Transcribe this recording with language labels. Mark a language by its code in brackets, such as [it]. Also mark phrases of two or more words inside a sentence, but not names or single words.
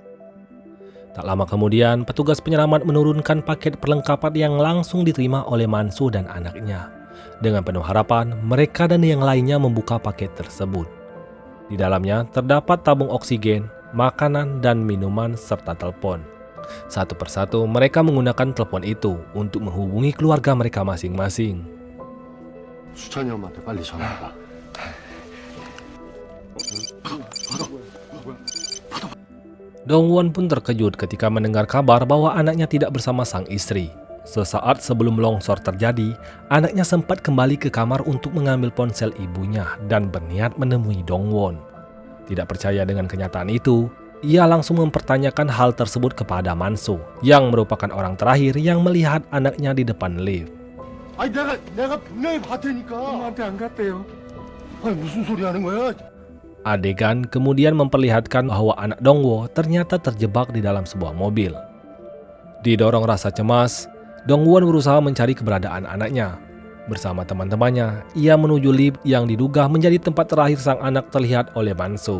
[id] Tak lama kemudian, petugas penyelamat menurunkan paket perlengkapan yang langsung diterima oleh Manso dan anaknya. Dengan penuh harapan, mereka dan yang lainnya membuka paket tersebut. Di dalamnya terdapat tabung oksigen, makanan, dan minuman, serta telepon. Satu persatu mereka menggunakan telepon itu untuk menghubungi keluarga mereka masing-masing. [ko] 수찬이 형한테 빨리 전화해봐. [id] Dongwon pun terkejut ketika mendengar kabar bahwa anaknya tidak bersama sang istri. Sesaat sebelum longsor terjadi, anaknya sempat kembali ke kamar untuk mengambil ponsel ibunya dan berniat menemui Dongwon. Tidak percaya dengan kenyataan itu, ia langsung mempertanyakan hal tersebut kepada Manso, yang merupakan orang terakhir yang melihat anaknya di depan lift. [ko] 아니 내가 분명히 봤다니까. 엄마한테 안 갔대요. 아니 무슨 소리 하는 거야? [id] Adegan kemudian memperlihatkan bahwa anak Dongwo ternyata terjebak di dalam sebuah mobil. Didorong rasa cemas, Dongwon berusaha mencari keberadaan anaknya. Bersama teman-temannya, ia menuju lift yang diduga menjadi tempat terakhir sang anak terlihat oleh Manso.